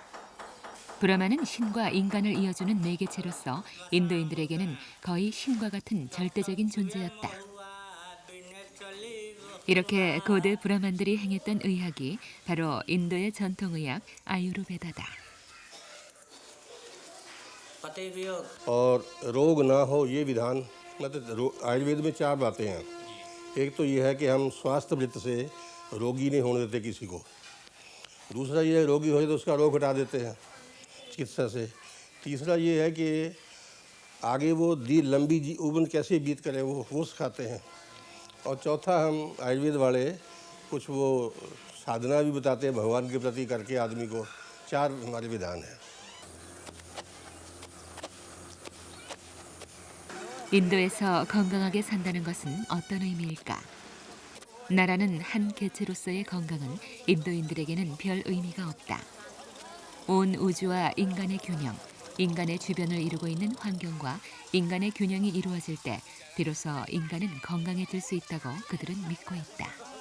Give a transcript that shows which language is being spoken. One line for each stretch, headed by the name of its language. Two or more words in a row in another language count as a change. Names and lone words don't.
Korean: 브라만은 신과 인간을 이어주는 매개체로서 인도인들에게는 거의 신과 같은 절대적인 존재였다. 이렇게 고대 브라만들이 행했던 의학이 바로 인도의 전통의학 아유르베다다.
Hindi: और रोग ना हो ये विधान, मतलब आयुर्वेद में 4 बातें हैं। एक तो ये है कि हम स्वास्थ्य वृत्त से रोगी नहीं होने देते किसी को। दूसरा ये है रोगी हो तो उसका रोग हटा देते हैं चिकित्सा से। तीसरा ये है कि आगे वो लंबी उम्र कैसे बीत करे वो सिखाते हैं। और चौथा हम आयुर्वेद वाले कुछ वो साधना भी बताते हैं भगवान के प्रति करके आदमी को। 4 हमारे विधान हैं।
Korean: 인도에서 건강하게 산다는 것은 어떤 의미일까? 나라는 한 개체로서의 건강은 인도인들에게는 별 의미가 없다. 온 우주와 인간의 균형, 인간의 주변을 이루고 있는 환경과 인간의 균형이 이루어질 때 비로소 인간은 건강해질 수 있다고 그들은 믿고 있다.